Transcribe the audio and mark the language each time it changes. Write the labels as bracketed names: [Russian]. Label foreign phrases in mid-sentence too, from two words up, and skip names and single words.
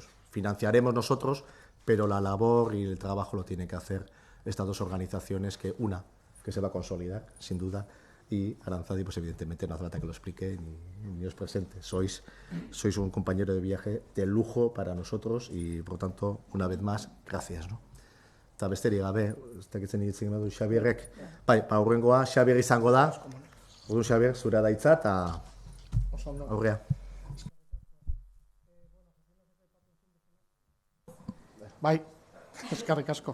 [Spanish] Financiaremos nosotros, pero la labor y el trabajo lo tienen que hacer estas dos organizaciones, que se va a consolidar, sin duda, y Arantzadi, pues evidentemente no hace falta que lo explique ni os presente. Sois un compañero de viaje de lujo para nosotros y, por tanto, una vez más, gracias, ¿no? [Basque] Eta besterik gabe, ez dakitzen hitzen du Xabierrek. Bai, aurrengoa Xabier izango da. Orduan Xabier, zurea da hitza eta aurrea. Bai, eskerrik asko.